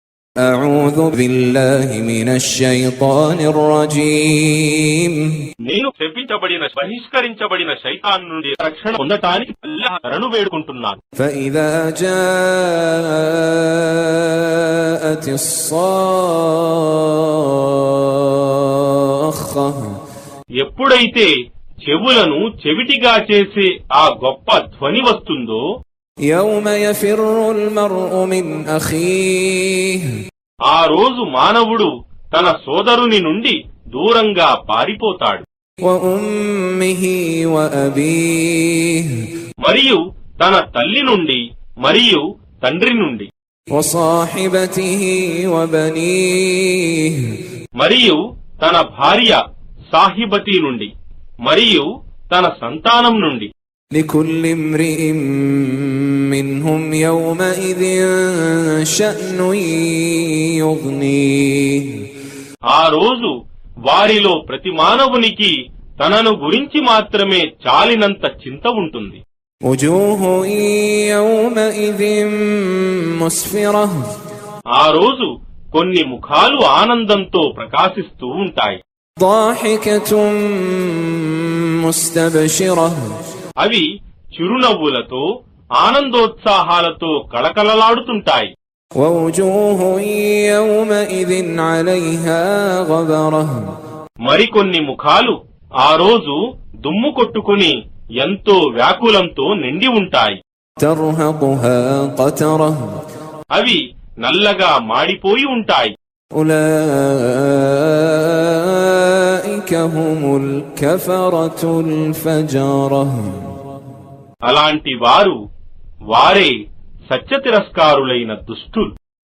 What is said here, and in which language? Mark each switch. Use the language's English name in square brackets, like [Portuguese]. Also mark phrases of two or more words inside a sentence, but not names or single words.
[Arabic] أعوذ بالله من الشيطان الرجيم [Telugu] నేను శపించబడిన బహిష్కరించబడిన శైతాన్ నుండి రక్షణ పొందటానికి అల్లాహ్ శరణు వేడుకుంటున్నాను. [Arabic] فإذا جاءت الصاخة [Telugu] ఎప్పుడైతే చెవులను చెవిటిగా చేసే ఆ గొప్ప ధ్వని వస్తుందో [Arabic] يوم يفر المرء من أخيه [Telugu] ఆ రోజు మానవుడు తన సోదరుని నుండి దూరంగా పారిపోతాడు. [Arabic] وأمه وأبيه [Telugu] మరియు తన తల్లి నుండి మరియు తండ్రి నుండి [Arabic] وصاحبته وبنيه [Telugu] మరియు తన భార్య సాహిబతి నుండి మరియు తన సంతానం నుండి [Arabic] لكل امرئ منهم يومئذ شأن يغنيه [Telugu] ఆ రోజు వారిలో ప్రతి మానవునికి తనను గురించి మాత్రమే చాలినంత చింత ఉంటుంది. [Arabic] وجوه يومئذ مسفرة [Telugu] ఆ రోజు కొన్ని ముఖాలు ఆనందంతో ప్రకాశిస్తూ ఉంటాయి. [Arabic] ضاحكة مستبشرة [Telugu] అవి చిరునవ్వులతో ఆనందోత్సాహాలతో కళకళలాడుతుంటాయి. [Arabic] ووجوه يومئذ عليها غبرة [Telugu] మరికొన్ని ముఖాలు ఆ రోజు దుమ్ము కొట్టుకుని ఎంతో వ్యాకులంతో నిండి ఉంటాయి. [Arabic] ترهقها قترة [Telugu] అవి నల్లగా మాడిపోయి ఉంటాయి. [Arabic] أولئك هم الكفرة الفجرة [Telugu] అలాంటి వారే సత్య తిరస్కారులైన దుష్టులు.